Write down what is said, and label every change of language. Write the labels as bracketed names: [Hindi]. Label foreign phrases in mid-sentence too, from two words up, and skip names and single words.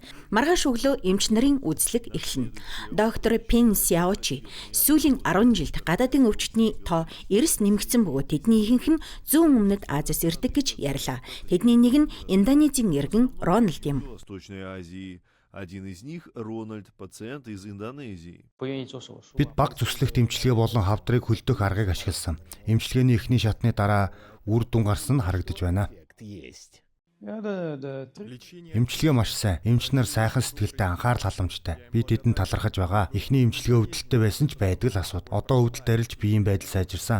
[Mongolian] Маргааш өглөө эмч нарын үзлэг эхэлнэ. Доктор Пин Сяочи сүүлийн 10 жилд гадаадын өвчтний тоо эрс нэмэгдсэн бөгөөд тэдний ихэнх нь зүүн өмнөд Азиас ирдэг гэж ярьлаа. Тэдний нэг нь Индонезийн иргэн Рональд юм. [Russian] Один из них Рональд, пациент из Индонезии. [Mongolian] Бид баг зүслэх эмчилгээ болон хавдрыг хөлдөх аргыг ашигласан. Эмчилгээний эхний шатны дараа үр дүн гарсан нь харагдаж байна. Эмчилгээ маш сайн. Эмч нар сайхан сэтгэлтэй анхаарал халамжтай. Би тэдэнд талархаж байгаа. Эхний эмчилгээ өвдөлттэй байсан ч байдаг л асуудал. Одоо өвдөлт арилж биеийн байдал сайжирсан.